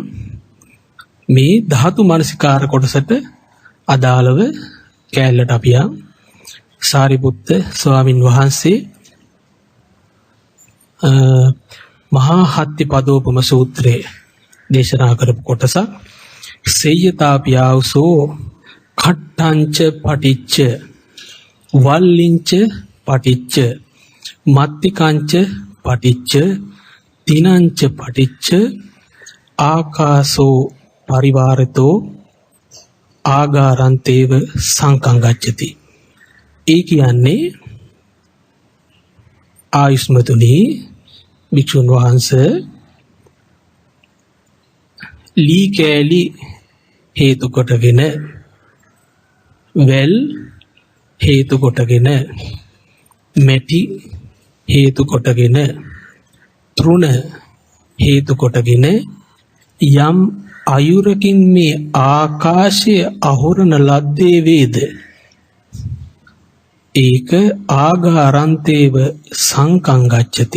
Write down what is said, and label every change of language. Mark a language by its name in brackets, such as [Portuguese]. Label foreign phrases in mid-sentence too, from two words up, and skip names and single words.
[Sinhala] මේ ධාතු මනසිකාර කොටසට අදාළව කැලලට අපි යම් සාරිපුත්ත ස්වාමින් වහන්සේ මහා හත්ති පදෝපම සූත්‍රයේ දේශනා කරපු කොටසක්. [Pali] සේයතාපියාවසෝ කට්ටංච පටිච්ච වල්ලිංච පටිච්ච මත්තිකංච පටිච්ච තිනංච පටිච්ච ආකාසෝ පරිවාරතෝ ආගාරන්තේව සංකංගච්ඡති. [Sinhala] ඒ කියන්නේ ආයුෂ්මතුනි භික්ෂුන් වහන්සේ ලී කෑලි හේතු කොටගෙන, වැල් හේතු කොටගෙන, මැටි හේතු කොටගෙන, තෘණ හේතු කොටගෙන යම් අයුරකින් මේ ආකාශය අහුරන ලද්දේ වේද ඒක [Pali] ආගාරන්තේව සංකංගච්ඡති.